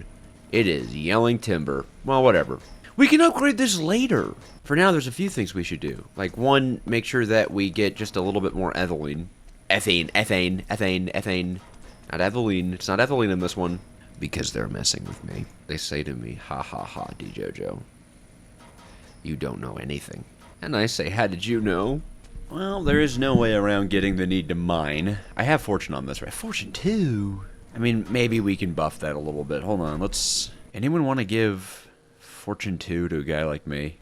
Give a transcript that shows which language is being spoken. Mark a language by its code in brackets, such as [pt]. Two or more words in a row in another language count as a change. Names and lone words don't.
[en] It is. Yelling timber. Well, whatever. We can upgrade this later. For now, there's a few things we should do. Like, one, make sure that we get just a little bit more ethylene. Ethane. Not ethylene. It's not ethylene in this one. Because they're messing with me. They say to me, ha ha ha, DJojo. You don't know anything. And I say, how did you know? Well, there is no way around getting the need to mine. I have fortune on this, right? Fortune 2. I mean, maybe we can buff that a little bit. Hold on, let's... Anyone want to give fortune 2 to a guy like me?